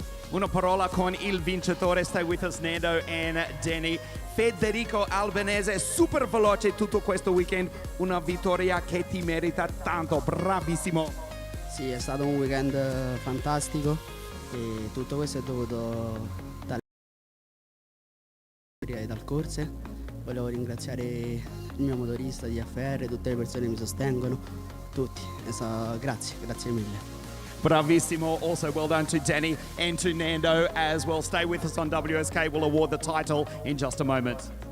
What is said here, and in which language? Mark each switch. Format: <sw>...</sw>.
<it>Una parola con il vincitore.</it> <en>Stay with us, Nando and Denny.</en> <it>Federico Albanese, super veloce tutto questo weekend. Una vittoria che ti merita tanto. Bravissimo. Sì, è stato un weekend fantastico e tutto questo è dovuto dalle e dal corse. Volevo ringraziare il mio motorista di FR, tutte le persone che mi sostengono, tutti. Grazie mille. Bravissimo.</it> <en>Also well done to Denny and to Nando as well. Stay with us on WSK. We'll award the title in just a moment.</en>